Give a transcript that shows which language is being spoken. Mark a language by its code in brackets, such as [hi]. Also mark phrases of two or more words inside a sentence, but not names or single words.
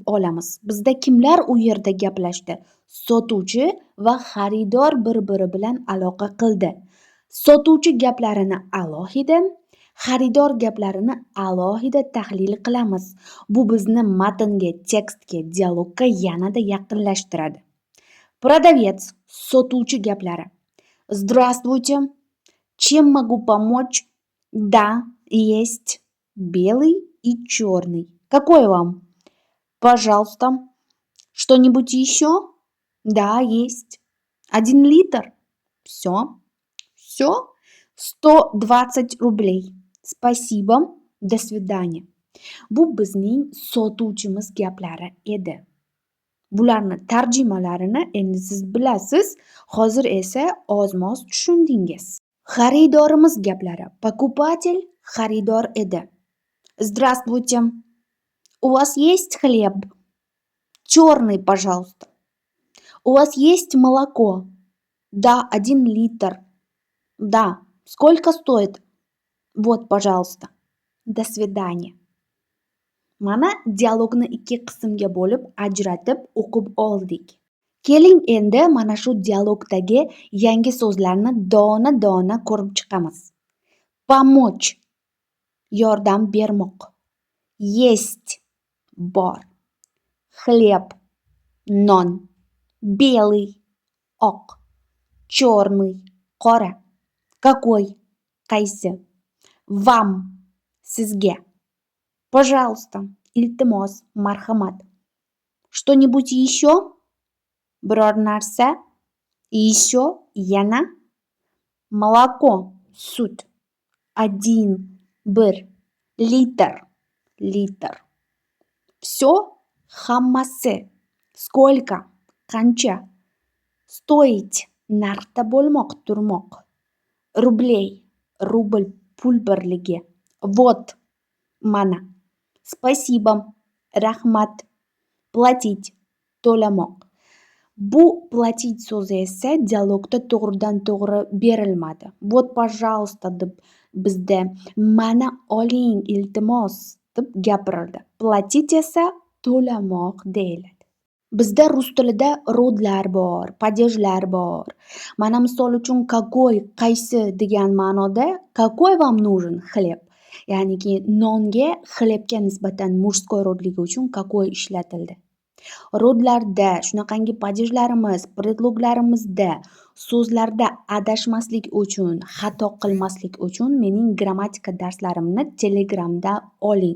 [uz] Bizda kimlar u yerda gaplashdi? Sotuvchi va xaridor bir-biri bilan aloqa qildi. Sotuvchi gaplarini alohida, xaridor gaplarini alohida tahlil qilamiz. Bu bizni matnga, tekstga, dialogga yanada yaqinlashtiradi. Продавец, sotuvchi gaplari. [ru] Здравствуйте. Чем могу помочь? Да, есть белый и черный. Какой вам? Пожалуйста. Что-нибудь еще? Да, есть. 1 литр. Все. Все. 120 рублей. Спасибо. До свидания. [uz] Bu bizning sotuvchimiz gaplari edi. Bularni tarjimalarini endi siz bilasiz, hozir esa oz-moz tushundingiz. Xaridorimiz gaplari. Покупатель xaridor edi. [ru] Здравствуйте. У вас есть хлеб? Черный, пожалуйста. У вас есть молоко? Да, 1 литр. Да. Сколько стоит? Вот, пожалуйста. До свидания. [uz] Mana dialogni ikki qismga bo'lib ajratib o'qib oldik. Keling endi mana shu dialogdagi yangi so'zlarni dona-dona ko'rib chiqamiz. Помочь yordam bermoq. Есть bor. Хлеб non. Белый oq. Черный qora. Какой qaysi. Вам sizga. Пожалуйста, iltimos, marhamat. [ru] Что-нибудь еще? [uz] Biror narsa? Еще yana? Молоко, sut. 1 bir. Litr. [ru] Все, hammasi. Сколько? [uz] Qancha? Стоить, narxda bo'lmoq, turmoq. Рублей, rubl, pul birligi. Вот, mana. Спасибо, rahmat. Платить, to'lamoq. Bu платить so'zi esa dialogda to'g'ridan to'g'ri berilmadi. [ru] Вот, пожалуйста [uz] deb bizda mana oling, iltimos deb gapirildi. Платить esa to'lamoq deyiladi. Bizda rus tilida rodlar bor, padejlar bor. Mana misol uchun какой, qaysi degan ma'noda [ru] какой вам нужен хлеб? [uz] Ya'niki nonga xlebga nisbatan mujskoy rodligi uchun какой ishlatildi. Rodlarda, shunaqangi padejlarimiz, predloglarimizda so'zlarda adashmaslik uchun, xato qilmaslik uchun mening grammatika darslarimni Telegramda oling.